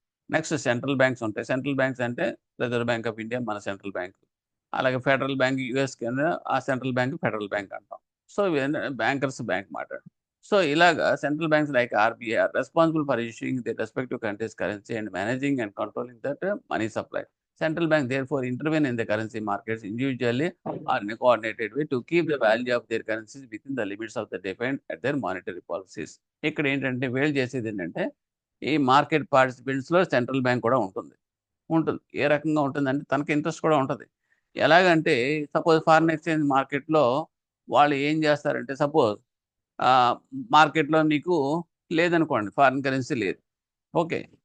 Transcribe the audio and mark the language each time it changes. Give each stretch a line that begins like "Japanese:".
Telugu: Next central banks ఉంటాయి. Central banks అంటే reserve bank of India మన సెంట్రల్ బ్యాంక్. అలాగే ఫెడరల్ బ్యాంక్ యూఎస్ కింద ఆ సెంట్రల్ బ్యాంక్ ఫెడరల్ బ్యాంక్ అంటాం. సో, ఇవేంటంటే బ్యాంకర్స్ బ్యాంక్ మాట. సో, ఇలాగా
English: Central banks like RBI are responsible for issuing the respective countries currency and managing and controlling that money supply. Central bank therefore intervene in the currency markets individually or in a coordinated way to keep the value of their currencies within the limits of the defined at their monetary policies.
Telugu: ఇక్కడ ఏంటంటే వీళ్ళు చేసేది ఏంటంటే, ఈ market పార్టిసిపెంట్స్‌లో central bank కూడా ఉంటుంది. ఉంటుంది. ఏ రకంగా ఉంటుందంటే తనకి ఇంట్రెస్ట్ కూడా ఉంటది. ఎలాగంటే సపోజ్ ఫారిన్ ఎక్స్‌చేంజ్ మార్కెట్‌లో వాళ్ళు ఏం చేస్తారంటే సపోజ్ ఆహ్, మార్కెట్‌లో మీకు లేదనుకోండి ఫారిన్ కరెన్సీ లేదు. ఓకే.